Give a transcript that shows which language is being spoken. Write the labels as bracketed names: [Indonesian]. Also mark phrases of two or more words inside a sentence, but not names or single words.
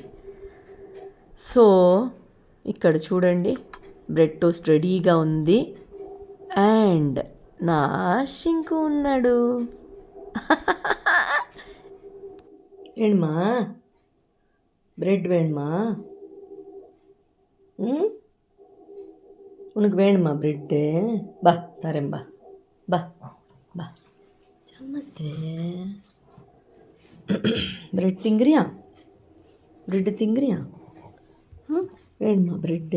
[Telugu] సో ఇక్కడ చూడండి, [English] bread toast [Telugu] రెడీగా ఉంది. అండ్ నా షింకు ఉన్నాడు. [Tamil] ஏமா பிரெட் வேணுமா? உனக்கு வேணுமா பிரெட்டு? பா தரேன், பா பா பா. சம்மத்து பிரெட் திங்குறியா? பிரெட்டு திங்குறியா? வேணுமா பிரெட்டு?